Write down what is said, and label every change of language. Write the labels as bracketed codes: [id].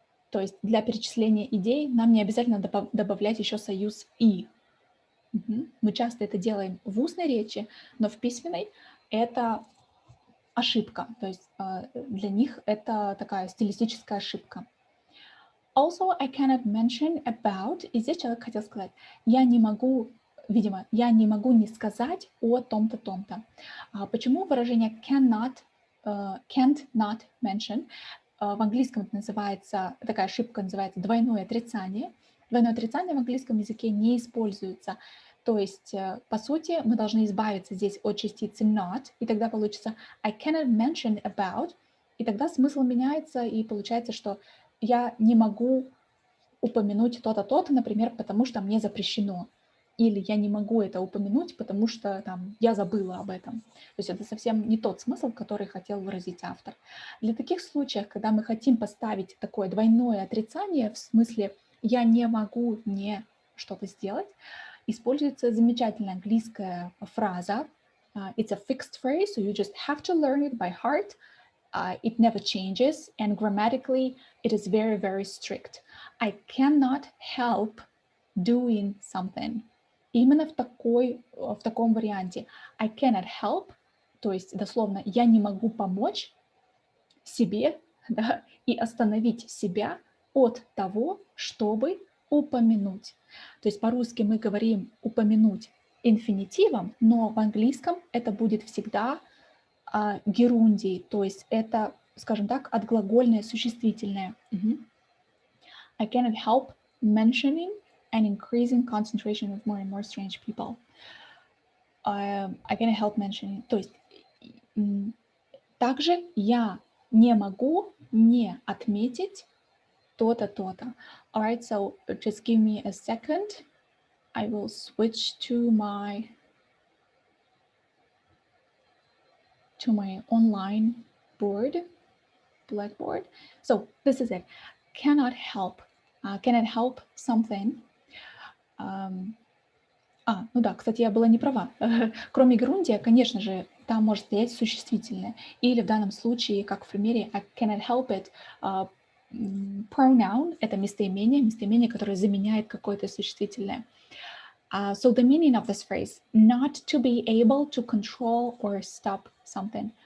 [ru] То есть для перечисления идей нам не обязательно добавлять еще союз и. Мы часто это делаем в устной речи, но в письменной это ошибка. То есть для них это такая стилистическая ошибка. [en] Also, I cannot mention about. [ru] И здесь человек хотел сказать, я не могу не сказать о том-то, том-то. Почему выражение [en] can't not mention? [ru] В английском это называется, такая ошибка называется двойное отрицание. Двойное отрицание в английском языке не используется. То есть, по сути, мы должны избавиться здесь от частицы not, и тогда получится [en] I cannot mention about, [ru] и тогда смысл меняется, и получается, что я не могу упомянуть то-то, то-то, например, потому что мне запрещено. Или я не могу это упомянуть, потому что там, я забыла об этом. То есть это совсем не тот смысл, который хотел выразить автор. Для таких случаев, когда мы хотим поставить такое двойное отрицание, в смысле «я не могу не что-то сделать», используется замечательная английская фраза. [en] It's a fixed phrase, so you just have to learn it by heart. It never changes, and grammatically, it is very, very strict. I cannot help doing something. [ru] Именно в таком варианте. [en] I cannot help, [ru] то есть дословно я не могу помочь себе, да, и остановить себя от того, чтобы упомянуть. То есть по-русски мы говорим упомянуть инфинитивом, но в английском это будет всегда герундий, то есть это, скажем так, отглагольное существительное. [en] I cannot help mentioning an increasing concentration of more and more strange people. I cannot help mentioning. [ru] То есть также я не могу не отметить то-то, то-то. [en] All right, so just give me a second. I will switch to my to my online board, Blackboard. So this is it. Cannot help. Cannot help something. [ru] Ну да, кстати, я была не права. Кроме герундия, конечно же, там может стоять существительное. Или в данном случае, как в примере [en] I cannot help it, pronoun [ru] — это местоимение, которое заменяет какое-то существительное. [en] So the meaning of this phrase, not to be able to control or stop something.